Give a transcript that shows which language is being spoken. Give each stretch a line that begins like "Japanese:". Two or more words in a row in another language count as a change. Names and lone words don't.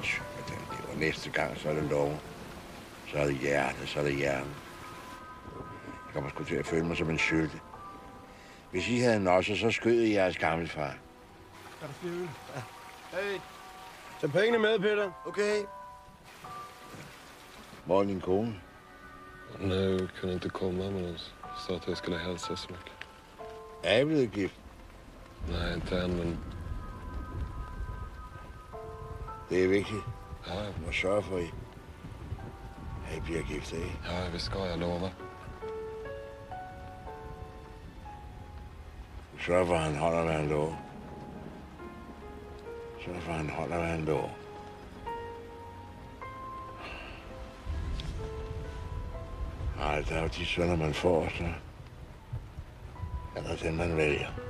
Danish: Og næste gang gang, så er det lov. Så er det hjerte, så er det hjerne. Jeg kommer sgu til at føle mig som en sylte. Hvis I havde nosset, så skød I jeres gamle far. Er der flere øl? Ja. Hey, tag pengene med, Peter. Okay. Hvor er din kone?
Swedish: Nej, kunde inte komma, men hon sa att jag skulle hälsa så mycket.
Danish: Er I blevet gift?
Swedish: Nej, inte än, men...
Danish: Det er vigtigt. Ja, jeg må sørge for, at I bliver gift, ikke?
Swedish: Ja, vi ska, jag lovar.
Danish: Sørg for, at han holder, hvad han lover. Sørg for, at han holder, hvad han lover. Nej, der er jo de sønner, man får, så er der den, man vælger.